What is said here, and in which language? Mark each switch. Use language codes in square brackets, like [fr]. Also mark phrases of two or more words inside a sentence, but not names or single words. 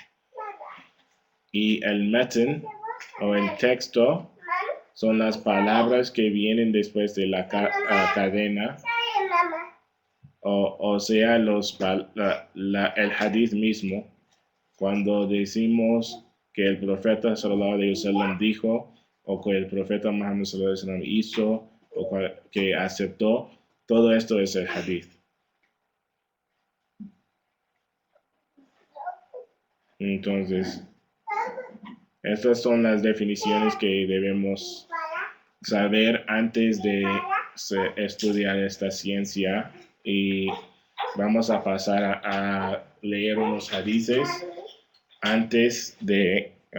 [es] Y el matan o el texto son las palabras que vienen después de la cadena, o sea, el hadith mismo. Cuando decimos que el profeta [ar] صلى الله عليه وسلم [es] dijo, o que el profeta Muhammad [ar] صلى الله عليه وسلم [es] hizo, o que aceptó, todo esto es el hadith. Entonces, estas son las definiciones que debemos saber antes de estudiar esta ciencia, y vamos a pasar a leer unos hadices antes de